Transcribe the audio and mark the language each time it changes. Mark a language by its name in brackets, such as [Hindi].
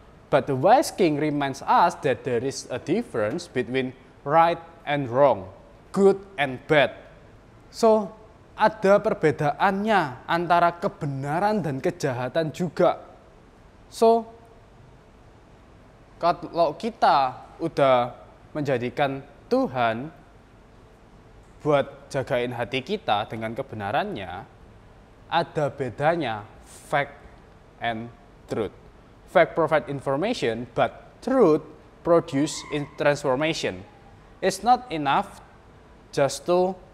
[English] But the wise king reminds us that there is a difference between right and wrong, good and bad. [Indonesian] So, ada perbedaannya antara kebenaran dan kejahatan juga. So, kalau kita udah menjadikan Tuhan buat jagain hati kita dengan kebenarannya, ada bedanya [English] fact and truth. Fact provide information, but truth produce in transformation. It's not enough just to